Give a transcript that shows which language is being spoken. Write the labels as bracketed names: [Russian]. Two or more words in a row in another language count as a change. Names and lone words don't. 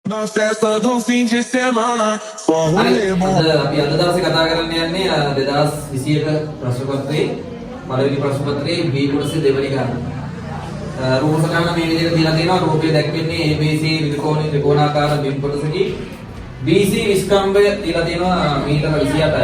[Portuguese] Na festa do fim de semana, só rolê bom. [Sinhala] අපි අද දවසේ කතා කරන්න යන්නේ 2021 ප්‍රශ්න පත්‍රයේ පළවෙනි ප්‍රශ්න පත්‍රයේ B කොටසේ දෙවෙනි ගාන. රූප සටහන මේ විදිහට දීලා තියෙනවා. රූපය දැක්වෙන්නේ ABC ත්‍රිකෝණාකාර බිම් කොටසකි. BC විස්කම්භය දීලා තියෙනවා මීටර 28යි.